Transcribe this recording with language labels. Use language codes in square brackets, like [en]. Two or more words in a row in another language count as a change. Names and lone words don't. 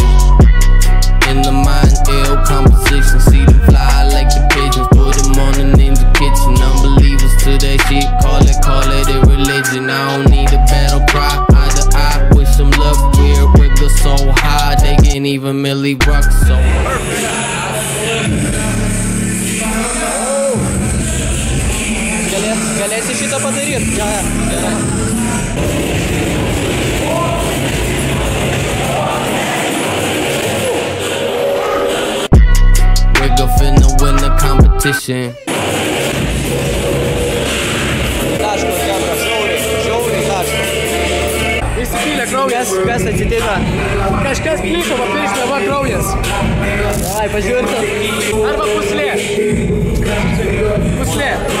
[en] In the mind, ill composition. See them fly like the pigeons. Put them on the ninja kitchen. Unbelievers to that shit. Call it a religion. I don't need a battle cry. Eye to eye with some luck. Weird wiggle so high. They can't even Millie rock so [lt] Galėsi šitą padaryti? Gerai. [en] Wiggle finna win the competition. [lt] Taško, kebra, žiauriai taško. Įsipylė kraujas. Kas atsitiko? Kažkas plyko, va piršlė, va kraujas. Ai, pažiūrėtum. Arba puslė. Puslė.